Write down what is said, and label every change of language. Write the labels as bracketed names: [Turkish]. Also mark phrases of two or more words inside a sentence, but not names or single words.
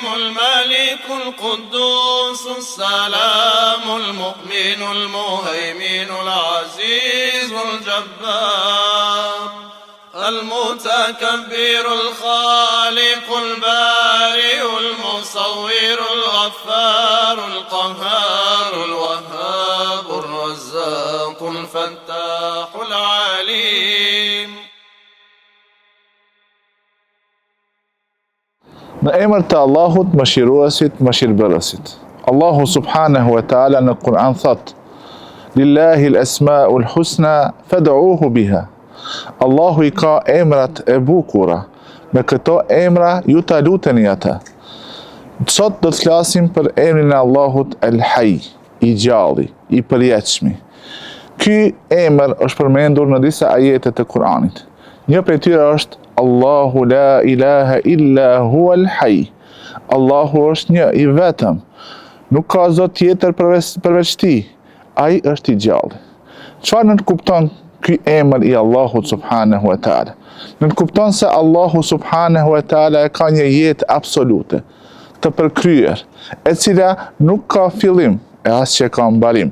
[Arabic] الملك القدوس السلام المؤمن المهيمن العزيز الجبار المتكبر الخالق البارئ المصور الغفار القهار الوهاب الرزاق الفتاح العليم. [Albanian] Në emër të Allahut, mëshiruesit, mëshirbërësit. Allahu [Arabic] سبحانه وتعالى [Albanian] në Kur'an thot: [Arabic] لله الأسماء الحسنى فادعوه بها. [Albanian] Allahu i ka emrat e bukura, me këto emra ju ta luteni ata. Sot do të flasim për emrin e Allahut El-Hayy, i gjalli, i përjetshmi. Ky emër është përmendur në disa ajete të Kur'anit. Një prej tyre është [Arabic] الله لا إله إلا هو الحي. [Albanian] Allahu është një i vetëm, nuk ka zot tjetër përveç tij. Ai është i gjalli. Çfarë nënkupton ky emër i Allahut [Arabic] سبحانه وتعالى? [Albanian] Nënkupton se Allahu [Arabic] سبحانه وتعالى [Albanian] e ka një jetë absolute, të përkryer, e cila nuk ka fillim e as që ka mbarim.